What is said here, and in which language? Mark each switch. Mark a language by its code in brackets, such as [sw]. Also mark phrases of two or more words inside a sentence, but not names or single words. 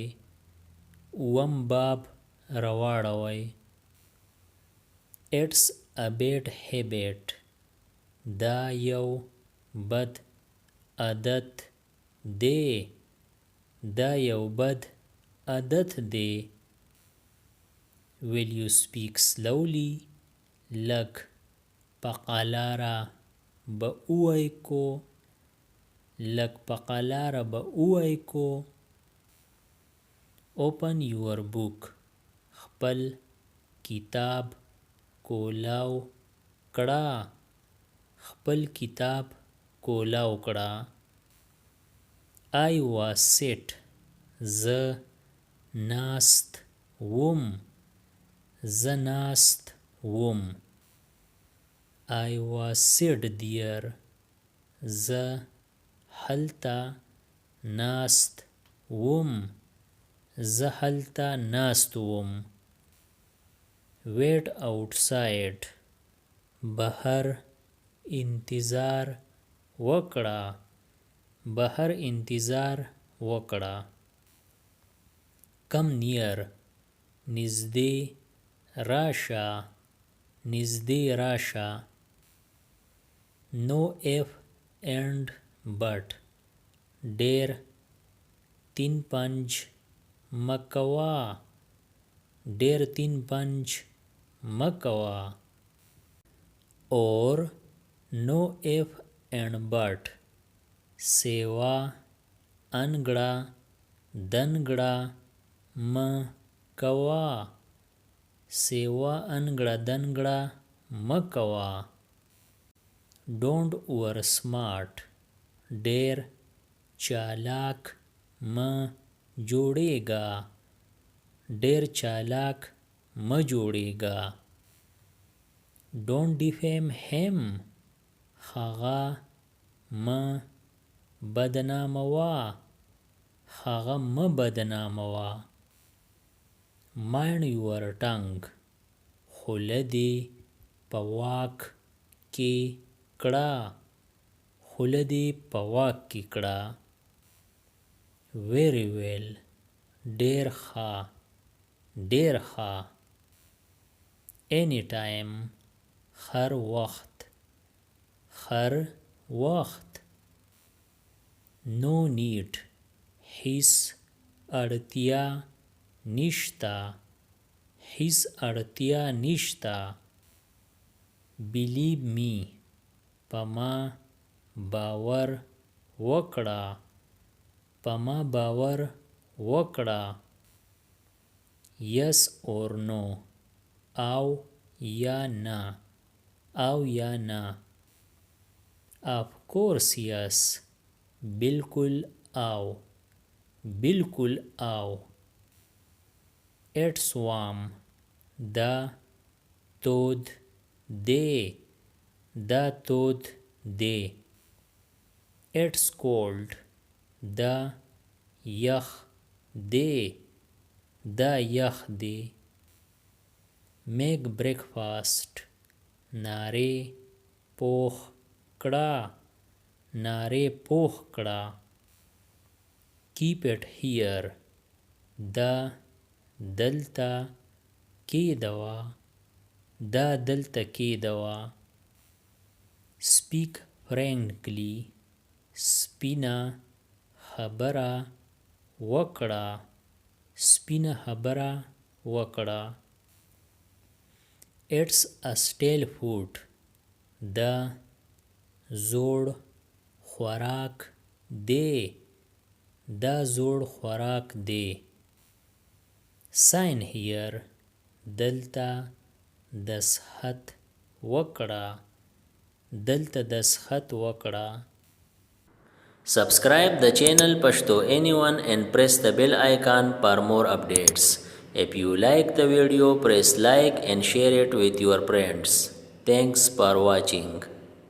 [ps] اووم باب راواړوئ. [en] It's a bad habit. [ps] دا یو بد عادت دی. دا یو بد عادت دی. [en] Will you speak slowly. [ps] لږ پقلاره به اوی کو لږ پقلاره به اوی کو [en] open your book [ps] خپل کتاب کولاو کړه خپل کتاب کولاو کړه [en] I was sit [ps] زه ناست وم زه ناست وم [en] I was sit there [ps] زه هلته ناست وم زه هلته ناست وم [en] wait outside [ps] بهر انتظار وکړه بهر انتظار وکړه [en] come near [ps] نږدې راشه نږدې راشه [en] no if and but [ps] ډېر تین پنج مکوا ډېر تین پنج مکوا [en] or no if and but [ps] سیوا انګړه دنګړه مکوا سیوا انګړه دنګړه مکوا [en] don't over smart [ps] ډېر چالاک جوړېږه ډېر چالاک جوړېږه [en] don't defame him [ps] هغه بدناموا هغه بدناموا [en] mind your tongue [ps] خوله دې په واک کې کړه خوله دې په واک کې کړه [en] very well [ps] ډېر ښه ډېر ښه anytime هر وخت هر وخت [en] no need [ps] هیڅ اړتیا نشته هیڅ اړتیا نشته [en] believe me [ps] په ما باور وکړه په ما باور وکړه [en] yes or no [ps] او یا نه او یا نه [en] of course yes [ps] بالکل او بالکل او [en] it's warm [ps] دا تود دی دا تود دی [en] it's cold [ps] دا یخ دی دا یخ دی make breakfast نارې پوخ کړه نارې پوخ کړه [en] keep it here [ps] دا دلته کېدوه دا دلته کېدوه [en] speak frankly [ps] سپینه خبره وکړه سپینه خبره وکړه [en] it's a stale food [ps] دا زوړ خوراک دی دا زوړ خوراک دی [en] sign here [ps] دلته دسخط وکړه دلته دسخط وکړه [en] Subscribe the channel Pashto Anyone and press the bell icon for more updates. If you like the video, press like and share it with your friends. Thanks for watching.